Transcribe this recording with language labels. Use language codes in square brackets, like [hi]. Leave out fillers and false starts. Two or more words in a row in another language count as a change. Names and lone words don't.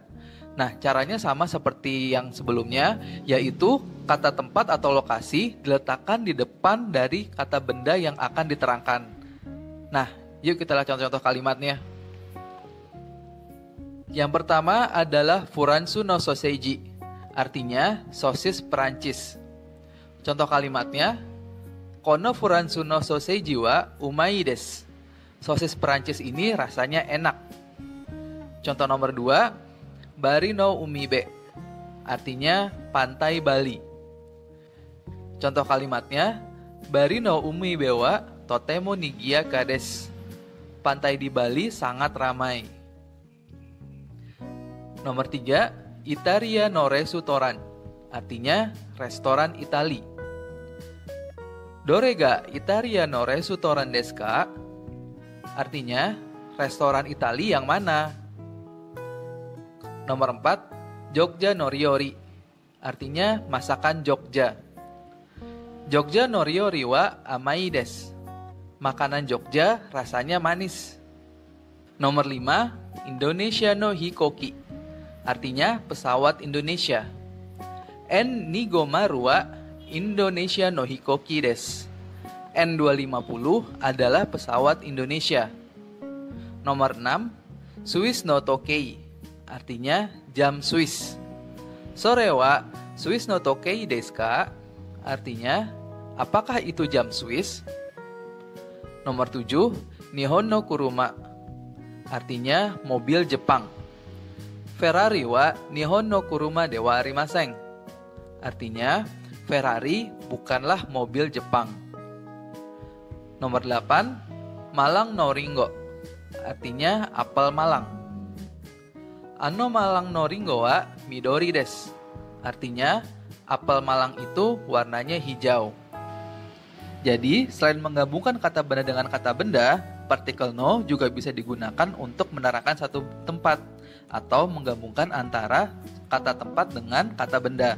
[id] Nah, caranya sama seperti yang sebelumnya, yaitu kata tempat atau lokasi diletakkan di depan dari kata benda yang akan diterangkan. Nah, yuk kita lihat contoh-contoh kalimatnya. Yang pertama adalah [ja] フランスのソーセージ, [id] artinya sosis Perancis. Contoh kalimatnya, [ja] このフランスのソーセージはうまいです. [id] Sosis Perancis ini rasanya enak. Contoh nomor 2, [ja] バリの海辺, [id] artinya pantai Bali. Contoh kalimatnya, [ja] バリの海辺はとても賑やかです. [id] Pantai di Bali sangat ramai. Nomor 3, [ja] イタリアのレストラン, [id] artinya restoran Itali. [ja] どれがイタリアのレストランですか? [id] Artinya restoran Itali yang mana? Nomor 4, [ja] ジョグジャの料理, [id] artinya masakan Jogja. [ja] ジョグジャの料理は甘いです. [id] Makanan Jogja rasanya manis. Nomor 5, [ja] インドネシアの飛行機, [id] artinya pesawat Indonesia. [ja] N250はインドネシアの飛行機です. [id] N250 adalah pesawat Indonesia. Nomor 6, [ja] スイスの時計, [id] artinya jam Swiss. [ja] それはスイスの時計ですか? [id] Artinya, apakah itu jam Swiss? Nomor 7, [ja] 日本の車, [id] artinya mobil Jepang. [ja] フェラーリは日本の車ではありません. [id] Artinya, Ferrari bukanlah mobil Jepang. Nomor 8, [ja] マランのりんご, [id] artinya apel Malang. [ja] あのマランのりんごは緑です. [id] Artinya, apel Malang itu warnanya hijau. Jadi, selain menggabungkan kata benda dengan kata benda, partikel no juga bisa digunakan untuk menerangkan satu tempat atau menggabungkan antara kata tempat dengan kata benda.